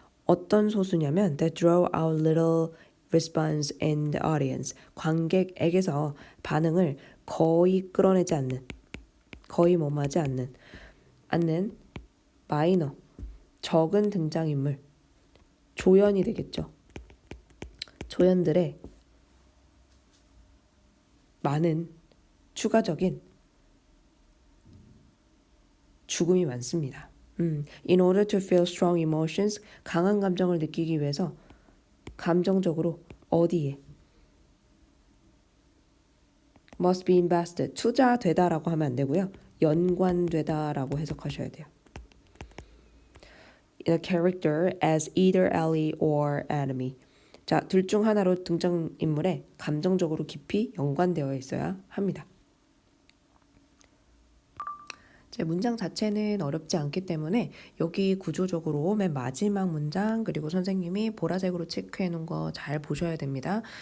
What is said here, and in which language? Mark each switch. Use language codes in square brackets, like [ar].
[ko] 어떤 소수냐면 [en] that draw out little response in the audience. [ko] 관객에게서 반응을 거의 끌어내지 않는, 거의 머무하지 않는 마이너, 적은 등장인물, 조연이 되겠죠. 조연들의 많은 추가적인 죽음이 많습니다. [en] In order to feel strong emotions, [ko] 강한 감정을 느끼기 위해서 감정적으로 어디에? [en] must be invested, [ko] 투자되다라고 하면 안 되고요. 연관되다라고 해석하셔야 돼요. [en] A character as either ally or enemy. [ko] 자, 둘 중 하나로 등장인물에 감정적으로 깊이 연관되어 있어야 합니다. 제 문장 자체는 어렵지 않기 때문에 여기 구조적으로 맨 마지막 문장 그리고 선생님이 보라색으로 체크해 놓은 거 잘 보셔야 됩니다.